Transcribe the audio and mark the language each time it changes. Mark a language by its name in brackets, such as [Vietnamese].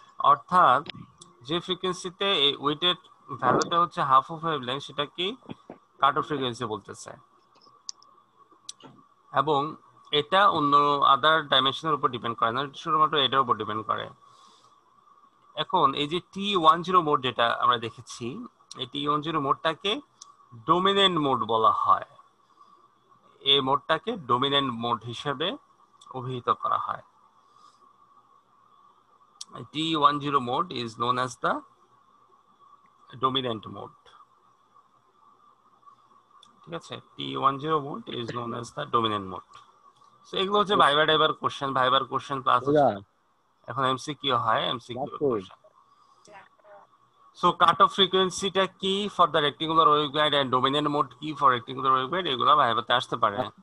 [Bangla] অর্থাৎ যে ফ্রিকোয়েন্সিতে এই উইডথের ভ্যালুটা হচ্ছে হাফ অফ ওয়েভলেংথ সেটা কি কাট অফ ফ্রিকোয়েন্সি বলতেছে, এবং এটা অন্য আদার ডাইমেনশনের উপর ডিপেন্ড করে না, শুধুমাত্র এটার উপর ডিপেন্ড করে। এখন এই যে T10 মোড যেটা আমরা দেখেছি, এই T10 মোডটাকে ডোমিনেন্ট মোড বলা হয়। এই মোডটাকে ডোমিনেন্ট মোড হিসেবে অভিহিত করা হয়। [English] T10 mode is known as the dominant mode। [Bangla] ঠিক আছে, [English] T10 mode is known as the dominant mode। [Bangla] So এগুলো হচ্ছে ভাইবার কোশ্চেন প্লাস এখন এমসিকিউ হয়, MCQ question. So cut off ফ্রিকোয়েন্সিটা কি for the rectangular waveguide and dominant mode কি for rectangular waveguide, এগুলো ভাইবাতে আসতে পারে।